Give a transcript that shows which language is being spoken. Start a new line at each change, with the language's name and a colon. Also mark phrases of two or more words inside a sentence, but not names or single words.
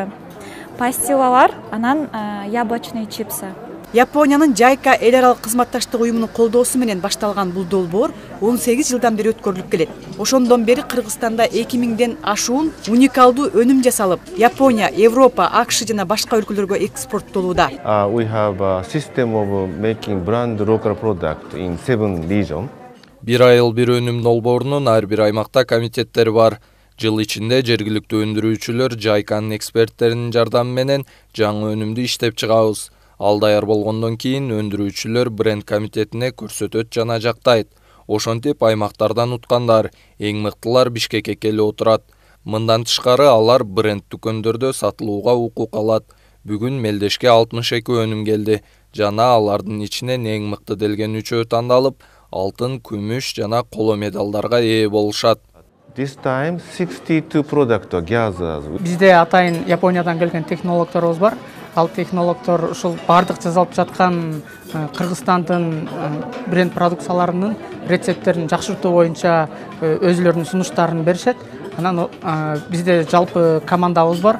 Kyrgyz: Пастилалар, анан
Russian: яблочный чипсы.
Kyrgyz: Япониянын JICA эл аралык кызматташтык уюмунун колдоосу менен башталган бул долбоор 18 жылдан бери өткөрүлүп келет. Ошондон бери Кыргызстанда 2000ден ашуун уникалдуу өнүм жасалып, Япония, Европа, АКШ жана башка өлкөлөргө экспорттолууда.
English: We have a system of making brand local product in 7 regions.
Kyrgyz: Bir айыл bir өнүм долбоорунун ар бир аймакта комитеттери бар. Жыл ичинде жергиликтүү өндүрүүчүлөр JICAнын эксперттеринин жардамы менен жаңы өнүмдү иштеп чыгабыз. Ал даяр болгондон кийин өндүрүүчүлөр бренд комитетине көрсөтөт жана жактайт. Ошентип аймактардан уткандар, эң мыктылар Бишкекке келип отурат. Мындан тышкары алар бренд дүкөндөрдө сатылууга укук алат. Бүгүн Мелдешке 62 өнүм келди. Жана алардын ичинен эң мыкты делген 3-өө тандалып, алтын, күмүш жана коло медалдарга ээ болушат.
English: This time 62 product gathered.
Kyrgyz: Бизде атайын Япониядан келген технологторубуз бар. Ал технологтор ушул бардык жасалып жаткан Кыргызстандын бренд продукцияларынын рецепттерин жакшыртуу боюнча өзүлөрүнүн сунуштарын беришет. Анан бизде жалпы командабыз бар.